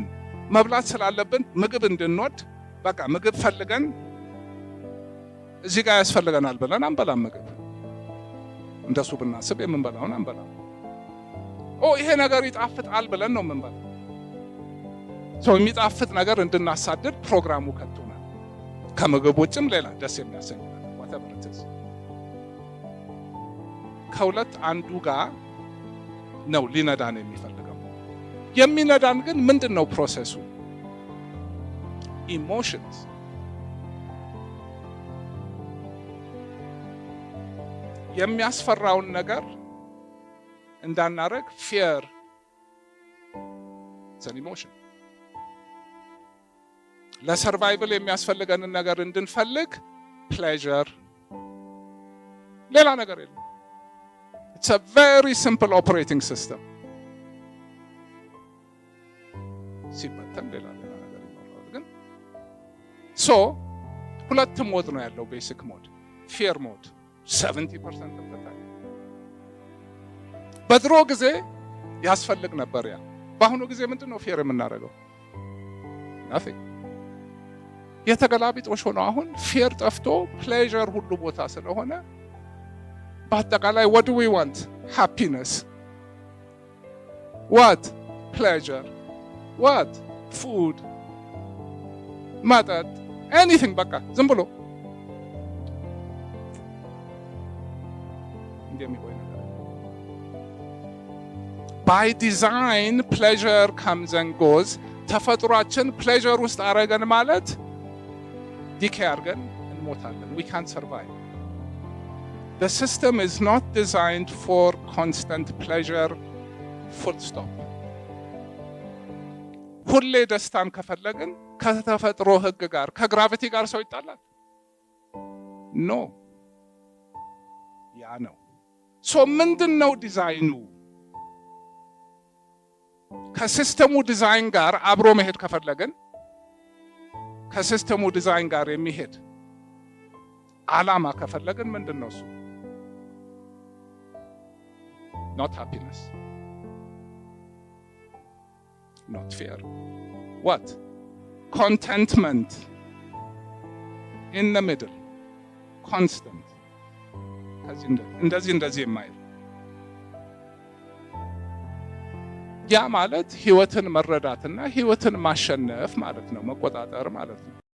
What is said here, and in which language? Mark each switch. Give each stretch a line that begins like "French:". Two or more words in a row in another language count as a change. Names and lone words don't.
Amharic: መብላት ስላለብን ምግብ እንድንወድ በቃ ምግብ ፈልገን እዚህ ጋር ያስፈልገናል ብለን አንበላም። ምግብ እንደሱ ብናስብ የምንበላውን አንበላም። ይሄ ነገር ይጣፍጣል ብለን ነው የምንበላው። የሚጣፍጥ ነገር እንድናሳድድ ፕሮግራሙ ከቶናል። ከምግብ ውጭም ሌላ ደስ የሚያሰኝ
English: whatever it is
Amharic: ከሁለት አንዱ ጋር ነው ሊነዳን የሚፈልገው። የሚነዳን ግን ምንድን ነው ፕሮሰሱ? ኢሞሽንስ። የሚያስፈራውን ነገር እንዳናረግ
English: fear then emotion።
Amharic: ለሰርቫይቭል የሚያስፈልገንን ነገር እንድንፈልግ ፕሌዠር። ሌላ ነገር የለም።
English: It's a very simple operating system.
Amharic: ሲበተን ሌላ ነገር ይኖራል። ግን ሁለት ሞድ ነው ያለው።
English: basic mode, fear mode
Amharic: 70% በታች። በድሮ ጊዜ ያስፈልግ ነበር ያ። በአሁኑ ጊዜ ምንድነው ፊየር የምናደርገው? nothing። የተገላቢጦሽ ሆኖ አሁን ፊየር ጠፍቶ ፕሌዠር ሁሉ ቦታ ስለሆነ በአጠቃላይ
English: what do we want? happiness. what? pleasure. what? food.
Amharic: መጠጥ፣ anything በቃ ዝም ብሎ እንደሚቆይ ነገር።
English: by design pleasure comes and goes።
Amharic: ተፈጥሯችን ፕሌዠር ውስጥ አረገን ማለት ዲኬ አርገን እንሞታለን።
English: we can't survive. The system is not designed for constant pleasure, full stop.
Amharic: ሁሌ ደስታን ከፈለግን ከተፈጥሮ ህግ ጋር ከግራቪቲ ጋር ሰው ይጣላል? ኖ። ያ ነው። ምንድነው ዲዛይኑ? ከሲስተሙ ዲዛይን ጋር አብሮ መሄድ ከፈለግን ከሲስተሙ ዲዛይን ጋር የሚሄድ ዓላማ ከፈለግን ምንድነው እሱ?
English: Not happiness, not fear. What? Contentment. In the middle.
Amharic: ኮንስተንት እንደዚህ የማይል ያ ማለት ህይወትን መረዳትና ህይወትን ማሸነፍ ማለት ነው፣ መቆጣጠር ማለት ነው።